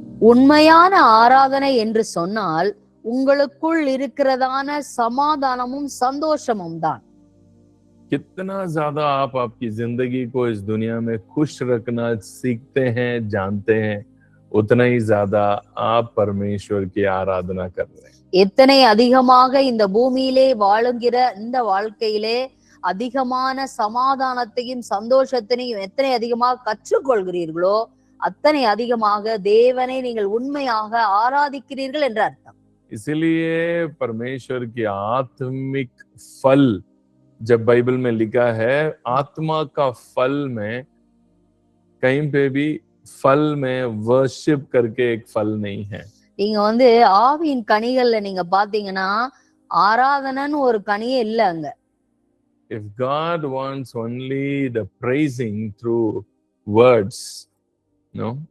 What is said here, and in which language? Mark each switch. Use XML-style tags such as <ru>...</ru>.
<ta>உண்மையான ஆராதனை என்று சொன்னால் உங்களுக்குள் இருக்கிறதான சமாதானமும் சந்தோஷமும் தான்.</ta> <hi>कितना ज्यादा आप आपकी जिंदगी को इस दुनिया में खुश रखना सीखते हैं, जानते हैं, उतना ही ज्यादा आप परमेश्वर की आराधना कर रहे हैं.</hi> <ta>எத்தனை அதிகமாக இந்த பூமியிலே வாழுகிற இந்த வாழ்க்கையிலே அதிகமான சமாதானத்தையும் சந்தோஷத்தையும் எத்தனை அதிகமாக கற்றுக்கொள்கிறீர்களோ அத்தனை அதிகமாக தேவனை நீங்கள் உண்மையாக ஆராதிக்கிறீர்கள் என்ற அர்த்தம்.</ta> <hi>इसलिए परमेश्वर की आत्मिक फल जब बाइबल में लिखा है, आत्मा का फल में कहीं पे भी फल में वर्शिप करके एक फल नहीं है.</hi> <ta>நீங்க ஆவியின் கனிகள்ல நீங்க பாத்தீங்கன்னா ஆராதனைன்னு ஒரு கனியே இல்ல அங்க.</ta> <en>If God wants only the praising through words, no,</en>